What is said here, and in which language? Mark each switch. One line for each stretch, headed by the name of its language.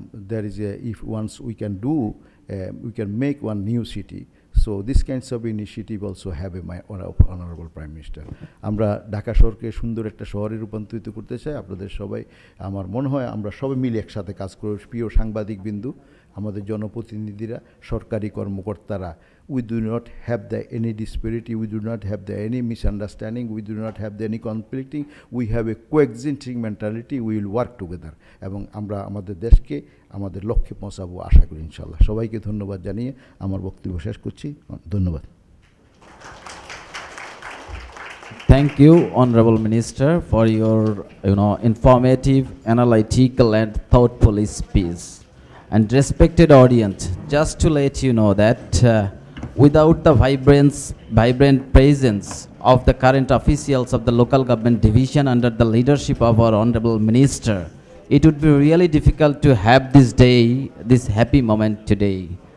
English: There is if once we can do, we can make one new city. So this kinds of initiative also have my honorable Prime Minister.
Bangla: আমরা ঢাকা শহরকে সুন্দর একটা শহরে রূপান্তরিত করতে চাই। আপনাদের সবাই, আমার মনে হয় আমরা সবাই মিলে একসাথে কাজ করব। প্রিয় সাংবাদিক বিন্দু, আমাদের জনপ্রতিনিধিরা, সরকারি কর্মকর্তারা,
English: we do not have any disparity, we do not have any misunderstanding, we do not have any conflicting, we have a coexisting mentality, we will work together,
Bangla: এবং আমরা আমাদের দেশকে আমাদের লক্ষ্যে পৌঁছাবো আশা করি ইনশাআল্লাহ। সবাইকে ধন্যবাদ জানিয়ে আমার বক্তব্য শেষ করছি। ধন্যবাদ।
English: Thank you, Honorable Minister, for your informative, analytical, and thoughtful speech. And respected audience, just to let you know that without the vibrant presence of the current officials of the local government division under the leadership of our Honorable Minister, it would be really difficult to have this day, this happy moment today.